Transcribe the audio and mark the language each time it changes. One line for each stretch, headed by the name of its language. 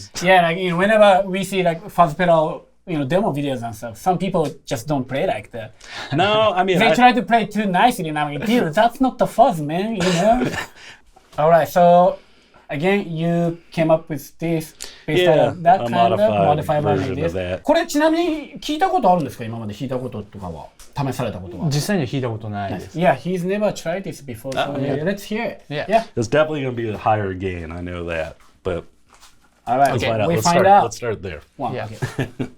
English: Yeah, like whenever we see like fuzz pedal, demo videos and stuff, some people just don't play like that. No, I mean they try to play too nicely, and I'm like, dude, that's not the fuzz, man. All right, so again, you came up with this based on that kind of modified version of this.
Japanese: これちなみに聞いたことあるんですか？今まで弾いたこととかは試されたことは。実際には弾いたことないです。
English: Yeah, he's never tried this before, so let's hear it. Yeah. It's definitely going to be a higher gain, I know that, but all right, let's find out. Let's start there. One, yeah. Okay.